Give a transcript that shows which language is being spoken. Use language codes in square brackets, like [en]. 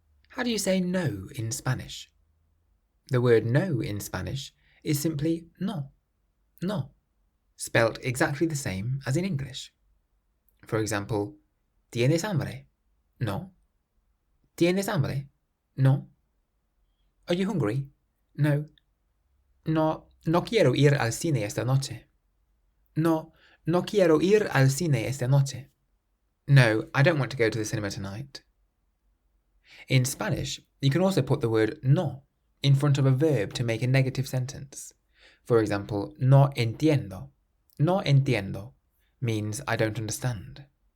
[en] How do you say no in Spanish? The word no in Spanish is simply no, no, spelt exactly the same as in English. For example, [es] ¿Tienes hambre? No. ¿Tienes hambre? No. [en] Are you hungry? [es] No. No quiero ir al cine esta noche. No quiero ir al cine esta noche. [en] No, I don't want to go to the cinema tonight. In Spanish, you can also put the word no in front of a verb to make a negative sentence. For example, [es] no entiendo. No entiendo [en] means I don't understand.